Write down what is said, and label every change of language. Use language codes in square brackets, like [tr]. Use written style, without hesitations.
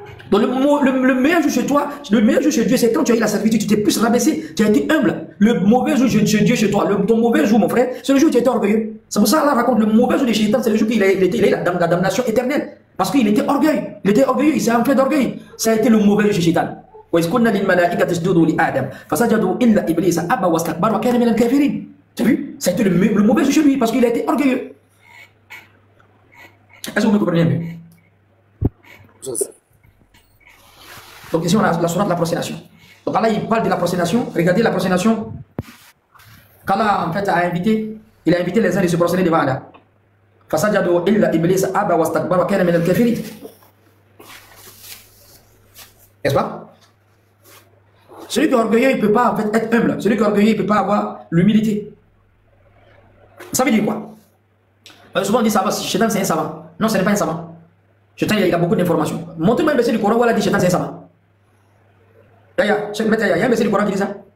[fr] Donc le meilleur jour chez toi, le meilleur jour chez Dieu, c'est quand tu as eu la servitude, tu t'es plus rabaissé, tu as été humble. Le mauvais jour chez Dieu, chez toi, ton mauvais jour, mon frère, c'est le jour où tu as été orgueilleux. C'est pour ça là raconte le mauvais jour de Shaitan, c'est le jour qu'il a eu la damnation éternelle. Parce qu'il était orgueilleux, il s'est enflé d'orgueil. Ça a été le mauvais jour chez Shaitan. [ar] وإذ قلنا للملائكة اسجدوا لآدم فسجدوا إلا إبليس أبى واستكبر وكان من الكافرين. [fr] Tu as vu? Ça a été le mauvais chez lui parce qu'il a été orgueilleux. Est-ce que vous me comprenez mieux? Donc ici on a la sourate de la prosternation. Donc Allah il parle de la prosternation. Regardez la prosternation. qu'Allah en fait a invité, il a invité les uns de se prosterner devant Allah. [ar] فسجدوا إلا إبليس أبى واستكبر وكان من الكافرين. [fr] N'est-ce pas? Celui qui est orgueilleux, il ne peut pas en fait, être humble. Celui qui est orgueilleux, il ne peut pas avoir l'humilité. Ça veut dire quoi? Souvent on dit ça va, Shaitan c'est un savant. Non, ce n'est pas un savant. Shaitan il a beaucoup d'informations. Montrez-moi un verset du Coran où Allah dit Shaitan c'est un savant. Il y a un verset du Coran qui dit ça?